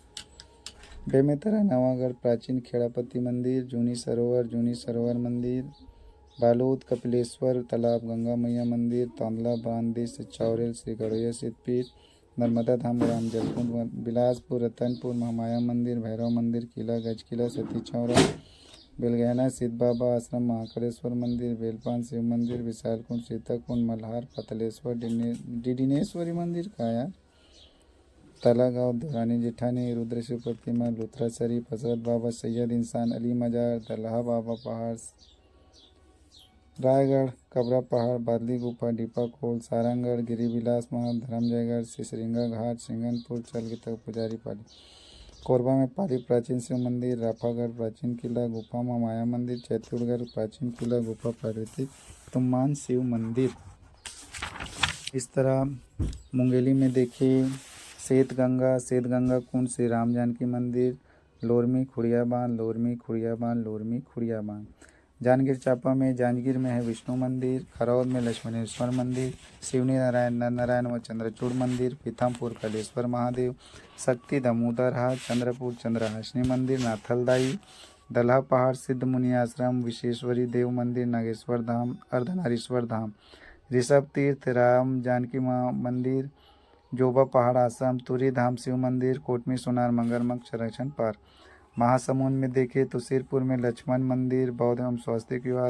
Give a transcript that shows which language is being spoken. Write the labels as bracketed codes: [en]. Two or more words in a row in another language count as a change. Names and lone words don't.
[hi] बेमेतरा नवागढ़ प्राचीन खेड़ापति मंदिर। जूनी सरोवर मंदिर। बालोद कपिलेश्वर तालाब गंगा मैया मंदिर। तांदला बांध से चौरेल श्री गड़ोया सिद्धपीठ। नर्मदा धाम ग्राम जलकुंड। बिलासपुर रतनपुर महामाया मंदिर। भैरव मंदिर किला गजकिला सती चौरा। बेलगहना सिद्ध बाबा आश्रम महाकालेश्वर मंदिर। बेलपान शिव मंदिर। विशालकुंड सीताकुंड मल्हार पतलेश्वर डिडिनेश्वरी मंदिर का यार। तालागांव दुरानी जेठानी रुद्रशिव प्रतिमा। लुथरा शरीफ हजरत बाबा सैयद इंसान अली मजार। दल्हा बाबा पहाड़। रायगढ़ कबरा पहाड़ बादली गुफा डीपा खोल सारंगगढ़ गिरिविलास महल धर्मजयगढ़ सिसरिंगा घाट सिंगनपुर चल तक पुजारी पाली। कोरबा में पाली प्राचीन शिव मंदिर। राफागढ़ प्राचीन किला गुफा माँ माया मंदिर। चैतुरगढ़ प्राचीन किला गुफा प्राकृतिक तुम्मान शिव मंदिर। इस तरह मुंगेली में देखिए श्वेतगंगा कुंड श्री राम जानकी मंदिर। लोरमी खुड़िया बांध लोरमी खुड़िया बांध लोरमी खुड़िया बांध। जांजगीर चांपा में जांजगीर में है विष्णु मंदिर। खरौद में लक्ष्मणेश्वर मंदिर। सिवनी नारायण नर नारायण व चंद्रचूड़ मंदिर। पीथमपुर कलेश्वर महादेव। शक्ति दामोदर हाट। चंद्रपुर चंद्रहासिनी मंदिर। नाथलदाई। दल्हा पहाड़ सिद्ध मुनि आश्रम। विश्वेश्वरी देव मंदिर। नागेश्वर धाम अर्धनारीश्वर धाम। ऋषभ तीर्थ राम जानकी माँ मंदिर। जोबा पहाड़ आश्रम। तुरी धाम शिव मंदिर। कोटमी सोनार मगरमच्छ संरक्षण पार्क। महासमुंद में देखें तो सिरपुर में लक्ष्मण मंदिर बौद्ध एवं स्वास्तिक विहार।